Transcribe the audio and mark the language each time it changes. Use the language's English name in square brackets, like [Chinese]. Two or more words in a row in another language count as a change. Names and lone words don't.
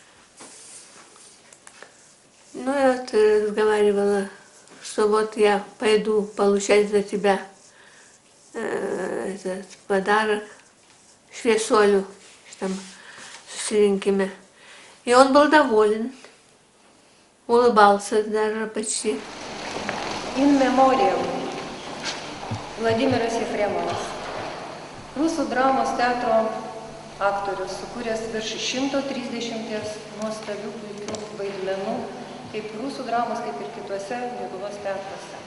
[Russian] Ну, я вот разговаривала, что вот я пойду получать за тебя этот подарок, швесолю, там, с сыренькими. И он был доволен, улыбался даже почти. [Latin] In memoriam [Lithuanian] Vladimiras Jefremovas, Rusų dramos teatro aktorius, sukūręs virš 130 nuostabių puikių vaidmenų, kaip Rusų dramos, kaip ir kituose Lietuvos teatruose.